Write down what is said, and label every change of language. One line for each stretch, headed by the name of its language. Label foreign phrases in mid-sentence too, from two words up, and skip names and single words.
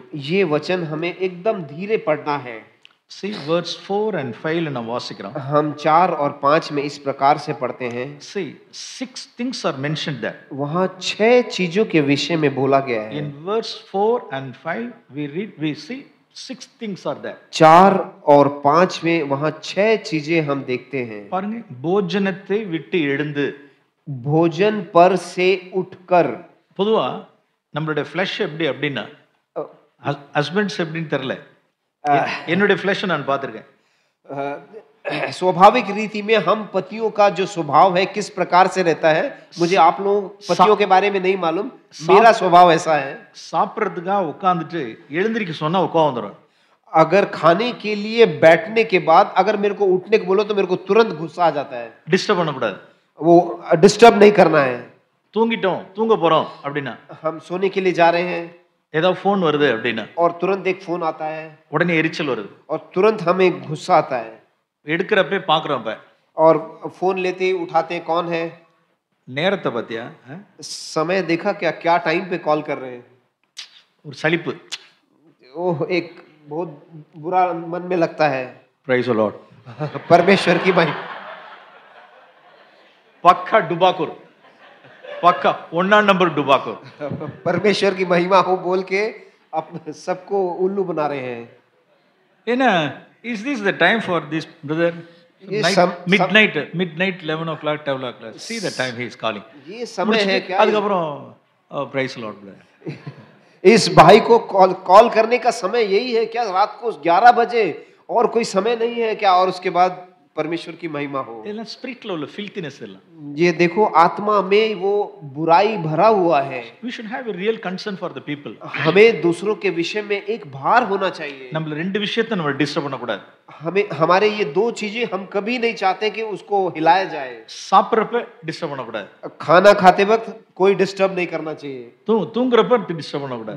Hindi: ये वचन हमें एकदम धीरे पढ़ना है।
English: See verse 4 and 5
Tamil: ல நான் வாசிக்கிறோம்.
Hindi: हम 4 और 5 में इस प्रकार से पढ़ते हैं।
English: See, 6 things are mentioned there.
Hindi: वहाँ 6 चीजों के विषय में बोला गया है।
English: In verse 4 and 5 we see 6 things are there.
Hindi: 4 और 5 में वहाँ 6 चीजें हम देखते हैं।
Tamil: பாருங்க, போஜனத்தை விட்டு எழுந்து.
Hindi: भोजन पर से उठकर।
Tamil: பொதுவா நம்மளுடைய flesh எப்படி அப்படின்னா ஹஸ்பண்ட்ஸ் எப்படின்னு தெரியல, என்னுடைய flesh நான் பார்த்திருக்கேன்.
Hindi: स्वाभाविक रीति में हम पतियों का जो स्वभाव है किस प्रकार से रहता है, मुझे आप लोग पतियों के बारे में नहीं मालूम, मेरा स्वभाव ऐसा है।
Tamil: சாப்பிடுறதுக்காக உட்கார்ந்துட்டு எழுந்திருக்க சொன்னா கோவம் வந்துரும்.
Hindi: अगर खाने के लिए बैठने के बाद अगर मेरे को उठने को बोलो तो मेरे को तुरंत गुस्सा आ जाता है।
Tamil: டிஸ்டர்ப் பண்ணக்கூடாது,
Hindi: वो डिस्टर्ब नहीं करना है।
Tamil: தூங்கிட்டோம் தூங்க போறோம் அப்படின்னா,
Hindi: हम सोने के लिए जा रहे हैं
Tamil: ஏதாவது ஃபோன் வருது அப்படின்னா
Hindi: और तुरंत एक फोन आता है
Tamil: உடனே எரிச்சல் வருது.
Hindi: और तुरंत हमें गुस्सा आता है।
Tamil: எடுக்கிறப்ப பாக்குறோம்,
Hindi: और फोन लेते ही उठाते हैं, कौन है,
Tamil: நேரத்தை பத்தியா
Hindi: समय देखा क्या, क्या टाइम पे कॉल कर रहे हैं।
Tamil: ஒரு சலிப்பு,
Hindi: ओह एक बहुत बुरा मन में लगता है।
English: Praise the Lord.
Hindi: परमेश्वर की महिमा।
Tamil: பக்கா டுபாக்கூர்,
Hindi: पक्का 1 नंबर डुबाको। परमेश्वर की महिमा हो बोल के अपने सबको उल्लू बना रहे हैं। है ना?
English: Is this the time for this brother? Midnight 11 o'clock 12 o'clock. See the time he is calling.
Hindi: ये समय है क्या?
Tamil: அதுக்கப்புறம்
English: praise the Lord brother.
Hindi: इस भाई को कॉल करने का समय यही है क्या, रात को 11 बजे, और कोई समय नहीं है क्या? और उसके बाद परमेश्वर की महिमा हो।
Tamil: स्पिरिटल उள்ள filthiness எல்லாம்,
Hindi: ये देखो आत्मा में वो बुराई भरा हुआ है।
English: We should have a real concern for the people.
Hindi: हमें दूसरों के विषय में एक भार होना चाहिए।
Tamil: நம்மள ரெண்டு விஷயத்தை நம்ம டிஸ்டர்ப் பண்ண கூடாது।
Hindi: हमें हमारे ये 2 चीजें हम कभी नहीं चाहते कि उसको हिलाया जाए।
Tamil: சாப்பிடுறப்ப டிஸ்டர்ப் பண்ண கூடாது,
Hindi: खाना खाते वक्त कोई डिस्टर्ब नहीं करना चाहिए,
Tamil: தூங்குறப்ப டிஸ்டர்ப் பண்ண கூடாது,